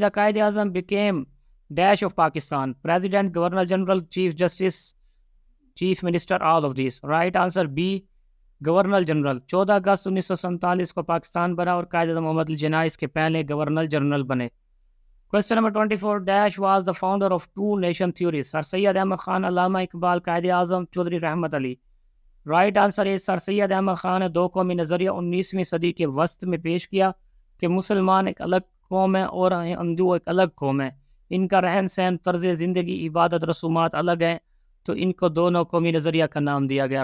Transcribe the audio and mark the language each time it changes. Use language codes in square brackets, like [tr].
[en] The Quaid Azam became dash of Pakistan. President, governor general, chief justice, chief minister, all of these. Right answer B governor general. [ur] 14 اگست 1947 کو پاکستان بنا اور قائد اعظم محمد علی جناح اس کے پہلے governor general بنے. [en] Question number 24. Dash was the founder of 2 nation theory. Sir Syed Ahmad Khan, Allama Iqbal, Quaid Azam Chaudhry Rahmat Ali. Right answer [ur] ہے سر سید احمد خان نے 2 قومی نظریہ 19ویں صدی کے وسط میں پیش کیا کہ مسلمان ایک الگ قوم ہے اور ہندو ایک الگ قوم ہے. ان کا رہن سہن، طرز زندگی، عبادت، رسومات الگ ہیں، تو ان کو دونوں قومی نظریہ کا نام دیا گیا.